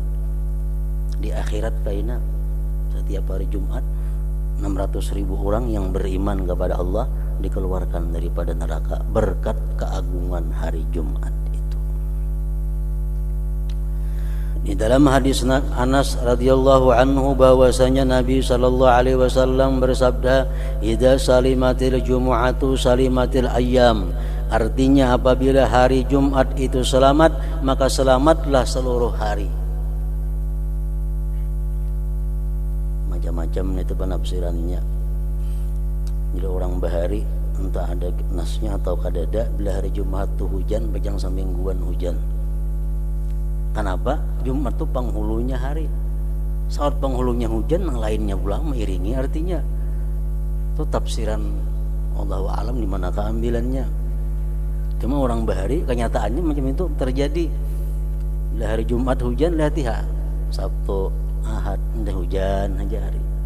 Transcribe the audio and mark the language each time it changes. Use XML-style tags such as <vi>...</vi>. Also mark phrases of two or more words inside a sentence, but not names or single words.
<id>Di akhirat kaina setiap hari Jumat 600.000 orang yang beriman kepada Allah dikeluarkan daripada neraka berkat keagungan hari Jumat itu. Di dalam hadis Anas</id> <ar>رضي الله عنه</ar> <id>bahwasanya Nabi</id> <ar>صلى الله عليه وسلم</ar> <id>bersabda,</id> <ar>"إذا سلمت الجمعة سلمت الأيام."</ar> <id>Artinya apabila hari Jumat itu selamat, maka selamatlah seluruh hari. Macam-macam itu penafsirannya.</id> <bjn>Jadi orang bahari entah ada nasnya atau kadada, bila hari Jumat tuh hujan bejang samingguan hujan.</bjn> <id>Kenapa? Jumat tuh penghulunya hari. Saat penghulunya hujan, yang lainnya pulang mengiringi. Artinya itu tafsiran</id> <ar>الله أعلم</ar> <id>di mana keambilannya. Cuma orang bahari kenyataannya macam itu terjadi.</id> <bjn>Bila hari Jumat hujan, latihan Sabtu Ahad entah hujan aja hari.</bjn>